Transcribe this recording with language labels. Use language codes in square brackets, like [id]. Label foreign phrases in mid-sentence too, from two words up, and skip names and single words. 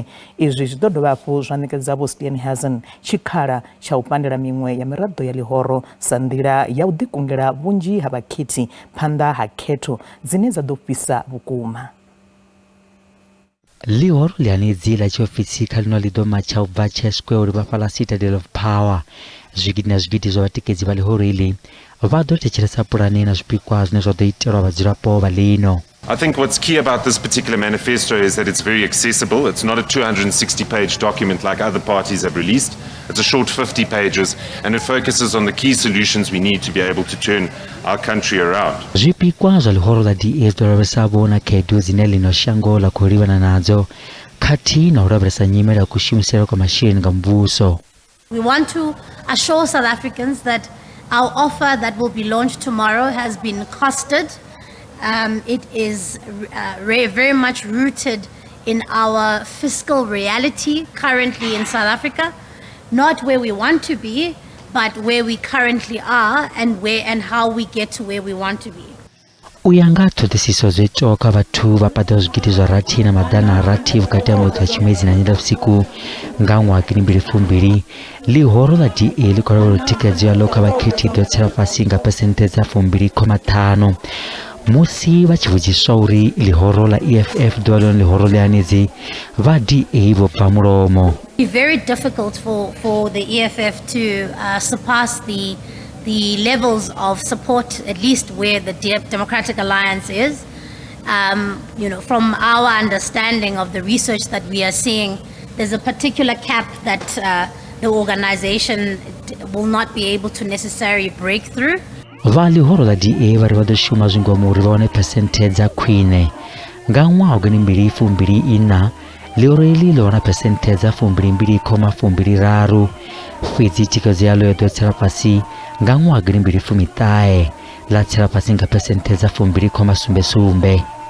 [ve] Izwi zwi ḓo dovha hafhu zwa ṋekedza Vho Steenhuisen tshikhala tsha u pandela miṅwe ya miraḓo ya ḽihoro sa nḓila ya u ḓikungela vhunzhi ha vhakhethi phanḓa ha khetho dzine dza ḓo fhisa vhukuma. Ḽihoro ḽianedzi ḽa tshiofisi kha ḽino ḽi ḓo matsha u bva Chesquare uri vha fhaḽa Citadel of Power. Zwigidi na zwigidi zwa vhatikedzi vha ḽihoro iḽi vha ḓo thetshelesa pulane na zwipikwa zwine zwa ḓo itelwa vhadzulapo vha ḽino. [en] I think what's key about this particular manifesto is that it's very accessible. It's not a 260-page document like other parties have released. It's a short 50 pages, and it focuses on the key solutions we need to be able to turn our country around. [ve] Zwipikwa zwa ḽihoro ḽa DA zwi ḓo lavhelesa vhona khaedu dzine ḽino shango ḽa khou livhana nadzo khathihi na u lavhelesa nyimele ya kushumisele kwa masheleni nga muvhuso. [en] We want to assure South Africans that our offer that will be launched tomorrow has been costed. It is very much rooted in our fiscal reality currently in South Africa, not where we want to be, but where we currently are and how we get to where we want to be. [ve] U ya nga ṱhoḓisiso dzo itwaho kha vhathu vha paḓaho zwigidi zwa rathi na maḓana a rathi vhukati ha ṅwedzi wa Tshimedzi na Nyendavhusiku nga ṅwaha 2020, ḽihoro ḽa DA ḽi khou lavhelelwa thikhedzo yaḽo kha vhakhethi ḓo tsela fhasi nga phesenthe dza 2.5 musi vha tshi vhudziswa uri ḽihoro ḽa EFF ḓuvha ḽone ḽihoro ḽianedzi vha DA vho bva mulomo. [en] It's very difficult for the EFF to surpass the levels of support, at least where the Democratic Alliance is. From our understanding of the research that we are seeing, there's a particular cap that the organization will not be able to necessarily break through. [ve] Vha ḽihoro ḽa DA vha ri vha ḓo shuma zwingomu uri vha wane phesenthe dza khwine. Nga ṅwaha wa 2024 ḽihoro iḽi ḽo wana phesenthe dza 22.23 fhedzi thikhedzo yaḽo yo ḓo tsela fhasi nga ṅwaha 2019 ḽa tsela fhasi nga phesenthe dza 2.77.